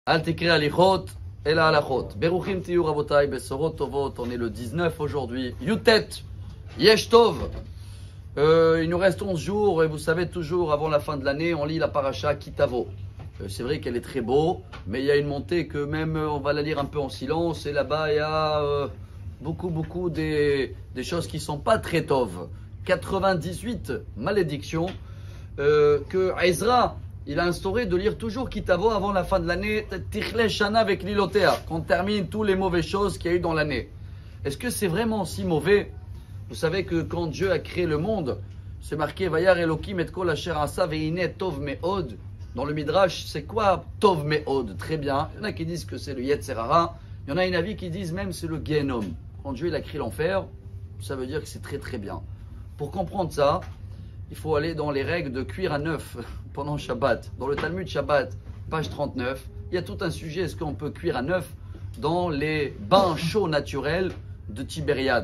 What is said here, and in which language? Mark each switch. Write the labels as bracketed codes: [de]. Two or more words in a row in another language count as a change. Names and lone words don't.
[he] אל תקרי הליכות אלא הלכות. ברוכים תהיו רבותי בשורות טובות. [fr] On est le 19 aujourd'hui. Yutet, yesh tov. Il nous reste 11 jours et vous savez toujours avant la fin de l'année on lit la paracha Kitavo. C'est vrai qu'elle est très beau, mais il y a une montée que même on va la lire un peu en silence et là-bas il y a beaucoup des choses qui sont pas très tov. 98 malédictions que Ezra il a instauré de lire toujours Kitavo avant la fin de l'année, [he] תכלה שנה [fr] avec Lilotea, qu'on termine toutes les mauvaises choses qu'il y a eu dans l'année. Est-ce que c'est vraiment si mauvais? Vous savez que quand Dieu a créé le monde, c'est marqué [he] וירא אלוקים את כל אשר עשה והנה טוב מאד. [fr] Dans le Midrash, c'est quoi [he] טוב מאד? [fr] Très bien. Il y en a qui disent que c'est le [he] יצר הרע. [fr] Il y en a une avis qui disent même c'est le Gehenom. Quand Dieu il a créé l'enfer, ça veut dire que c'est très très bien. Pour comprendre ça, il faut aller dans les règles de cuire à neuf pendant Shabbat. Dans le Talmud Shabbat, page 39, il y a tout un sujet, est-ce qu'on peut cuire à neuf dans les bains chauds naturels de Tibériade.